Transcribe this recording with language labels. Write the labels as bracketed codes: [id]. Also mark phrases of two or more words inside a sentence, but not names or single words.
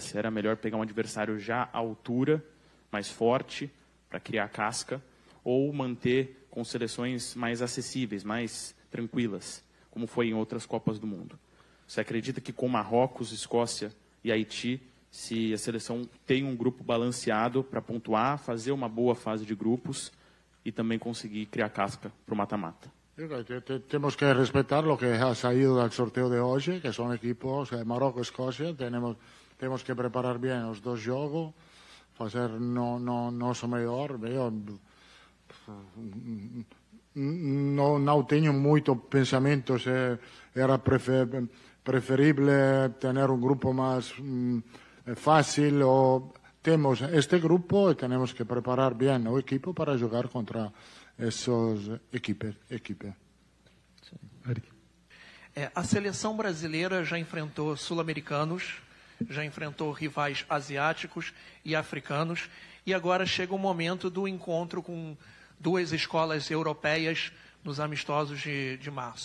[pt] Se era melhor pegar um adversário já à altura, mais forte, para criar casca, ou manter com seleções mais acessíveis, mais tranquilas, como foi em outras Copas do Mundo. Você acredita que com Marrocos, Escócia e Haiti, se a seleção tem um grupo balanceado para pontuar, fazer uma boa fase de grupos e também conseguir criar casca para o mata-mata? [es] Tenemos que respetar lo que ha salido del sorteo de hoy, que son equipos Marruecos, Escocia. Tenemos que preparar bien los dos jogos, hacer [pt] nosso melhor. Não tenho muito pensamento se era [es] preferible tener un grupo más fácil o [pt] temos este grupo [es] y tenemos que preparar bien el equipo para jugar contra esos equipes. [pt] A seleção brasileira já enfrentou sul-americanos, já enfrentou rivais asiáticos e africanos, e agora chega o momento do encontro com duas escolas europeias nos amistosos de março.